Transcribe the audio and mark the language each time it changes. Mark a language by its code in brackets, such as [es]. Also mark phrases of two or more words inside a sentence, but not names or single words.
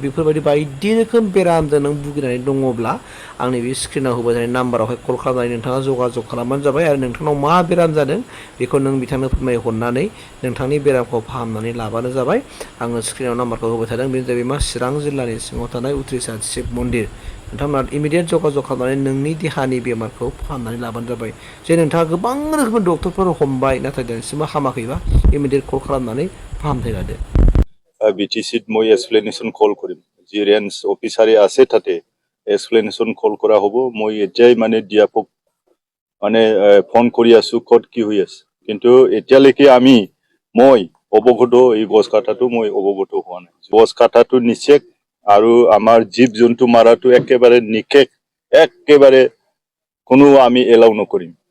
[brx] बेफोरबायदि बायदि रोखोम बेरामजों नों भुगिनानै दङब्ला आंनि बे स्क्रिनाव होबाय थानाय नाम्बारावहाय कल खालामनानै नोंथाङा जगाजग खालामबानो जाबाय आरो नोंथांनाव मा बेराम जादों बेखौ नों बिथांनो फोरमायहरनानै नोंथांनि बेरामखौ फाहामनानै लाबानो जाबाय आङो स्क्रिनाव नाम्बारखौ होबाय थादों बेनो जाहैबाय मा चिरां जिल्लानि सिङाव थानाय उथ्रिसार शिब मन्दिर नोंथांमोना इमिडियेट जगाजग खालामनानै नोंनि देहानि बेमारखौ फाहामनानै लाबानो जाबाय जे नोंथाङा गोबां रोखोमनि डक्टरफोर हमबाय नाथाय दिनैसिमबो हामाखैबा इमिडियेट कल खालामनानै फाहामथाय लादो [as] বিটিসিত মই [en] explanation call [as] কৰিম যি [en] range officer [as] আছে তাতে [en] explanation call [as] কৰা হ'ব মই এতিয়াই মানে দিয়াপক মানে ফোন কৰি আছো ক'ত কি হৈ আছে কিন্তু এতিয়ালৈকে মই অৱগত এই গছ কাটাটো মই অৱগত হোৱা নাই গছ কাটাটো নিষেধ আৰু আমাৰ জীৱ জন্তু মাৰাটো একেবাৰে নিষেধ একেবাৰে কোনো আমি এলাও নকৰিম